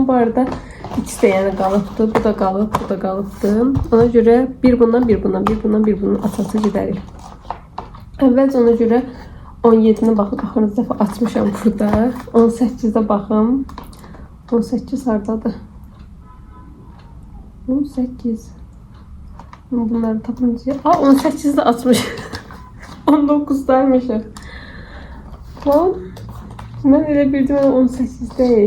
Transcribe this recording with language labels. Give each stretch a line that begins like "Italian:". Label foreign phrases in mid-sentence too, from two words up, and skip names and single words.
Azerbaijani: Bu arada ikisi də yəni qalıbdı. Bu da qalıb, bu da qalıbdı. Ona görə bir bundan aç-aça gedərik. Əvvəlcə ona görə 17-nə baxın. Axırıncı dəfə açmışam burada. 18-də baxım. 18 hardadır? 18. Bunları tapınca...
Turkish: 18'de açmış. 19'daymışım. Lan. Ben öyle bildim ama 18 değil.